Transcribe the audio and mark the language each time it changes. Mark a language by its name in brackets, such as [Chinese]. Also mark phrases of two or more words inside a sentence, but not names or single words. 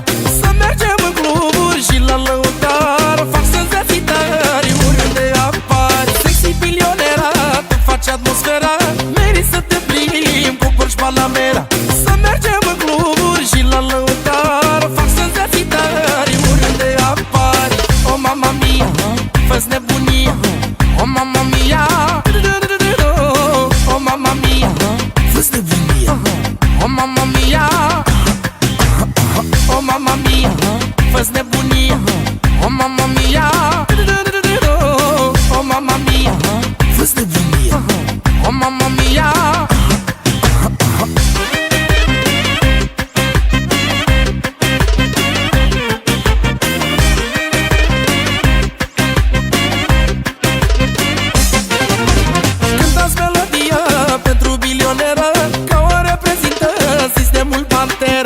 [Romanian] Să mergem în cluburi și la lăutar, fac senzații tari oriunde apari. Sexy bilionera, tu faci atmosfera, meri să te plimbi cu Porsche Panamera. Să mergem în cluburi și la lăutar, fac senzații tari oriunde apari. [Italian] Oh mamma mia, [Romanian] fă-ți nebunia. [Italian] Oh mamma mia, oh mamma mia, [Romanian] fă-ți nebunia. [Italian] Oh mamma mia, oh mamma mia, [Romanian] fă-ți nebunia. [Italian] Oh mamma mia, oh mamma mia, [Romanian] fă-ți nebunia. [Italian] Oh mamma mia. [Romanian] Cântați melodia pentru bilioneră, că o reprezintă sistemul Pantera.